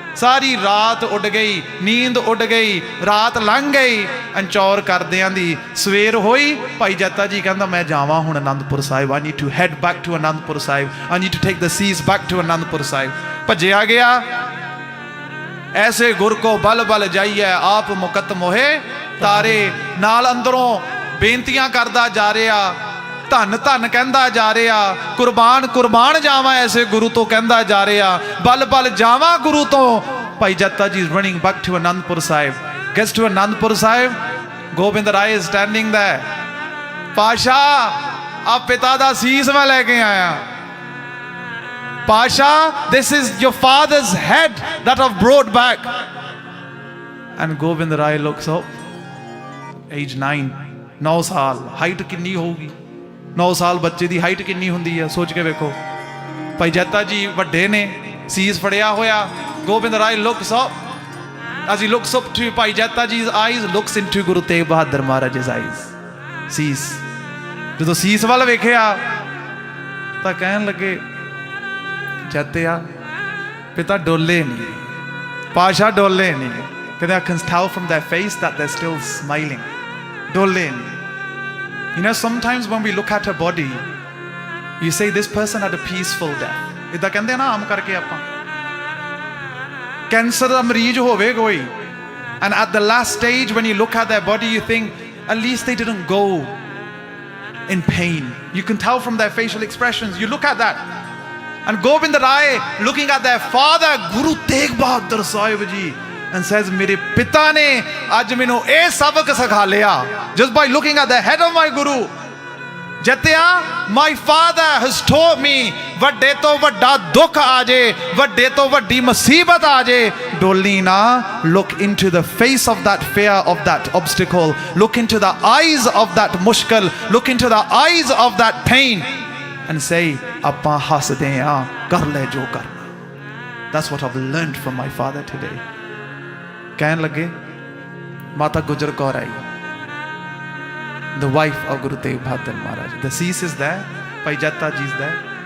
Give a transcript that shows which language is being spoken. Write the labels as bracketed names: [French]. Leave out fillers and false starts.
[Punjabi] ਸਾਰੀ ਰਾਤ ਉੱਡ ਗਈ, ਨੀਂਦ ਉੱਡ ਗਈ, ਰਾਤ ਲੰਘ ਗਈ, ਅੰਚੌਰ ਕਰਦਿਆਂ ਦੀ ਸਵੇਰ ਹੋਈ. ਭਾਈ ਜੱਤਾ ਜੀ ਕਹਿੰਦਾ ਮੈਂ ਜਾਵਾਂ ਹੁਣ Anandpur Sahib. [English] I need to head back to Anandpur Sahib. I need to take the seas back to Anandpur Sahib. [Punjabi] ਭੱਜਿਆ ਗਿਆ. ਐਸੇ ਗੁਰ ਕੋ ਬਲ ਬਲ ਜਾਈਏ, ਆਪ ਮੁਕਤ ਮੋਹੇ ਤਾਰੇ. ਨਾਲ ਅੰਦਰੋਂ ਬੇਨਤੀਆਂ ਕਰਦਾ ਜਾ ਰਿਹਾ, ਧੰਨ ਧੰਨ ਕਹਿੰਦਾ ਜਾ ਰਿਹਾ, ਕੁਰਬਾਨ ਜਾਵਾਂ ਐਸੇ ਗੁਰੂ ਤੋਂ ਕਹਿੰਦਾ ਜਾ ਰਿਹਾ, ਬਲ ਜਾਵਾਂ ਗੁਰੂ ਤੋਂ. [English] Bhai Jatta ji is running back to Anandpur Sahib. Gets to Anandpur Sahib. [Punjabi] Gobind Rai is standing there. ਪਾਸ਼ਾ ਆ ਪਿਤਾ ਦਾ ਸੀਸ ਮੈਂ ਲੈ ਕੇ ਆਇਆ. [English] ਪਾਸ਼ਾ, this is your father's head that I've brought back. And Gobind Rai looks up. Age 9, 9 ਸਾਲ. Height ਕਿੰਨੀ ਹੋਊਗੀ? [Punjabi] 9 ਸਾਲ ਬੱਚੇ ਦੀ ਹਾਈਟ ਕਿੰਨੀ ਹੁੰਦੀ ਹੈ, ਸੋਚ ਕੇ ਵੇਖੋ. ਭਾਈ ਜੱਤਾ ਜੀ ਵੱਡੇ ਨੇ, ਸੀਸ ਫੜਿਆ ਹੋਇਆ. [English] Gobind Rai looks up. As he looks up to Bhai Jatta ji's eyes, looks into Guru Tegh Bahadur Maharaj's eyes. [Punjabi] ਸੀਸ, ਜਦੋਂ ਸੀਸ ਵੱਲ ਵੇਖਿਆ ਤਾਂ ਕਹਿਣ ਲੱਗੇ, ਜੱਤਿਆ ਪਿਤਾ ਡੋਲੇ ਨਹੀਂ, ਪਾਸ਼ਾ ਡੋਲੇ ਨਹੀਂ. [English] ਕਹਿੰਦੇ I can tell from their face that they're still smiling. ਡੋਲੇ ਨਹੀਂ. You know, sometimes when we look at a body, you say this person had a peaceful death. ਇੱਦਾਂ ਕਹਿੰਦੇ ਨਾ ਆਮ ਕਰਕੇ ਆਪਾਂ. ਕੈਂਸਰ ਦਾ ਮਰੀਜ਼ ਹੋਵੇ ਕੋਈ, and at the last stage when you look at their body you think at least they didn't go in pain. You can tell from their facial expressions. You look at that. And Gobind Rai looking at their father Guru Tegh Bahadur Sahib ji and says, ਮੇਰੇ ਪਿਤਾ ਨੇ ਅੱਜ ਮੈਨੂੰ ਇਹ ਸਬਕ ਸਿਖਾ ਲਿਆ just by looking at the head of my guru. [Punjabi] ਜੱਤਿਆ, my father has taught me, ਵੱਡੇ ਤੋਂ ਵੱਡਾ ਦੁੱਖ ਆ ਜੇ, ਵੱਡੇ ਤੋਂ ਵੱਡੀ ਮੁਸੀਬਤ ਆ ਜੇ, ਡੋਲੀ ਨਾ. [English] Look into the face of that fear, of that obstacle. Look into the eyes of that mushkil. Look into the eyes of that pain and say, ਆਪਾਂ ਹੱਸਦੇ ਹਾਂ, ਕਰ ਲੈ ਜੋ ਕਰਨਾ. That's what I've learned from my father today. ਕਹਿਣ ਲੱਗੇ, ਮਾਤਾ ਗੁਜਰ ਕੌਰ ਆਈ, the wife of Guru Tegh Bahadur Maharaj. The cease is there. Bhai Jatha ji is there.